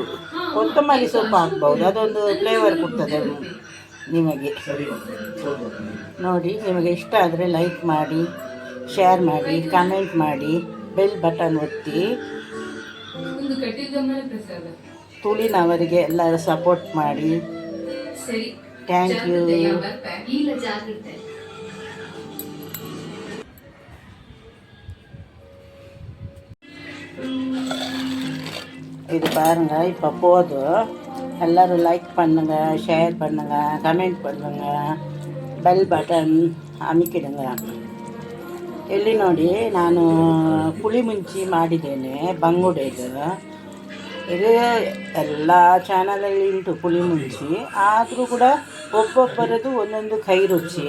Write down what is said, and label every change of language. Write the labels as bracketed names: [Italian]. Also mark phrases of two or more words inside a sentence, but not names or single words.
[Kannada] ಕೊತ್ತಂಬರಿ ಸೊಪ್ಪು ಹಾಕ್ಬೋದು, ಅದೊಂದು ಫ್ಲೇವರ್ ಕೊಡ್ತದೆ ನಿಮಗೆ. ನೋಡಿ, ನಿಮಗೆ ಇಷ್ಟ ಆದರೆ ಲೈಕ್ ಮಾಡಿ, ಶೇರ್ ಮಾಡಿ, ಕಮೆಂಟ್ ಮಾಡಿ, [English] bell button [Kannada] ಒತ್ತಿ. ತುಳಿನವರಿಗೆ ಎಲ್ಲರೂ ಸಪೋರ್ಟ್ ಮಾಡಿ. [English] thank you. [Tamil] இது பாருங்கள், இப்போ போதும். எல்லோரும் லைக் பண்ணுங்கள், ஷேர் பண்ணுங்கள், கமெண்ட் பண்ணுங்கள், [English] bell button ಅಮಿಕಿಡುಂಗ. [Kannada] ಇಲ್ಲಿ ನೋಡಿ, ನಾನು ಪುಳಿ ಮುಂಚಿ ಮಾಡಿದ್ದೇನೆ ಬಂಗುಡೆದು. ಇದು ಎಲ್ಲ ಚಾನಲಲ್ಲಿ ಉಂಟು ಪುಳಿ ಮುಂಚಿ, ಆದರೂ ಕೂಡ ಒಬ್ಬೊಬ್ಬರದು ಒಂದೊಂದು ಕೈ ರುಚಿ.